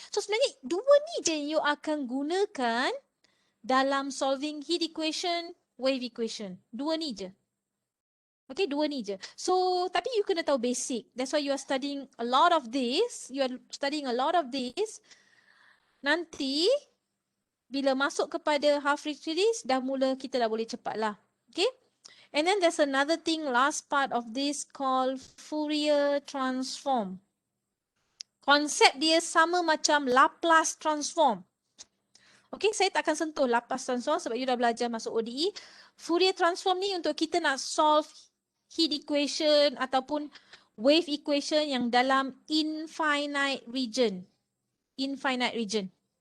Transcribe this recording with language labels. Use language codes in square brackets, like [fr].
[ms] So sebenarnya dua ni je you akan gunakan dalam [en] solving heat equation, [ms] wave equation. Dua ni je. Okay, dua ni je. So, tapi you kena tahu basic. [en] That's why you are studying a lot of this. You are studying a lot of this. [ms] Nanti, bila masuk kepada half range series, kita dah boleh cepat lah. Okay. [en] And then there's another thing, last part of this called Fourier transform. [ms] Konsep dia sama macam Laplace transform. Okay, saya tak akan sentuh Laplace transform sebab you dah belajar masuk ODE. Fourier transform ni untuk kita nak solve heat equation ataupun wave equation yang dalam infinite region. Infinite region.